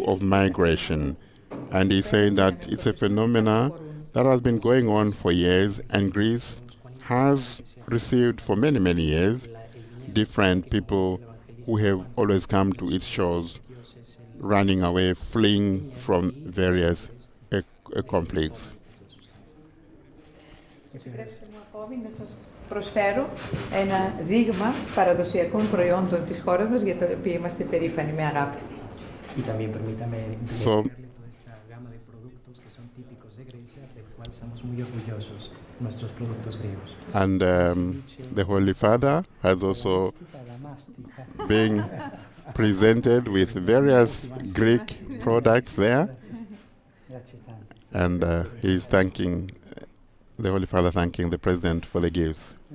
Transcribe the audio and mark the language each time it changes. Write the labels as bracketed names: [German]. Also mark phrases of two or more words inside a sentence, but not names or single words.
[English] of migration, and he said that it's a phenomena that has been going on for years, and Greece has received for many, many years different people who have always come to its shores, running away, fleeing from various conflicts. [Greek] Προσφέρω ένα δείγμα παραδοσιακών προϊόντων της χώρας μας, για το οποίο είμαστε περήφανοι με αγάπη. [Spanish] Y también permítame So, toda esta gama de productos que son típicos de Grecia, del cual estamos muy orgullosos, nuestros productos griegos. [English] and the Holy Father has also being presented with various Greek products there. And he's thanking, the Holy Father thanking the President for the gifts.